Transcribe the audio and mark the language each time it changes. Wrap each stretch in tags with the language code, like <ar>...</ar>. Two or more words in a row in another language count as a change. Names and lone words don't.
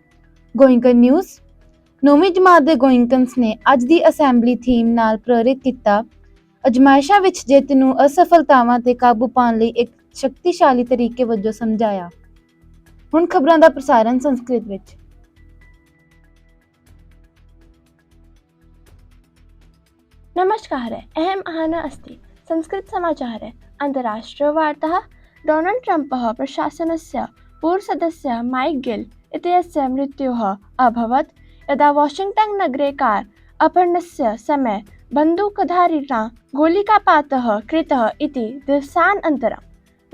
<pa>ਗੋਇੰਕਨ ਨਿਊਜ਼। 9ਵੀਂ ਜਮਾਤ ਦੇ ਗੋਇੰਕਨਸ ਨੇ ਅੱਜ ਦੀ ਅਸੈਂਬਲੀ ਥੀਮ ਨਾਲ ਪ੍ਰੇਰਿਤ ਕੀਤਾ ਅਜਮਾਇਸ਼ਾਂ ਵਿੱਚ ਜਿੱਤ ਨੂੰ ਅਸਫਲਤਾਵਾਂ ਤੇ ਕਾਬੂ ਪਾਉਣ ਲਈ ਇੱਕ ਸ਼ਕਤੀਸ਼ਾਲੀ ਤਰੀਕੇ ਵਜੋਂ ਸਮਝਾਇਆ। ਹੁਣ ਖਬਰਾਂ ਦਾ ਪ੍ਰਸਾਰਣ ਸੰਸਕ੍ਰਿਤ ਵਿੱਚ।</pa> <sa>नमस्कार अहम आहना अस्ति संस्कृत समाचार अंतर्राष्ट्रीय वार्ता। डोनाल्ड ट्रम्पः प्रशासनस्य पूर्वसदस्यः माइक गिल इत्यस्य मृत्युः अभवत् यदा वाशिंगटन नगरे कार अपहरणस्य समये बन्दूकधारिणा गोलिकापातः कृतः इति दिवसानन्तरं।</sa>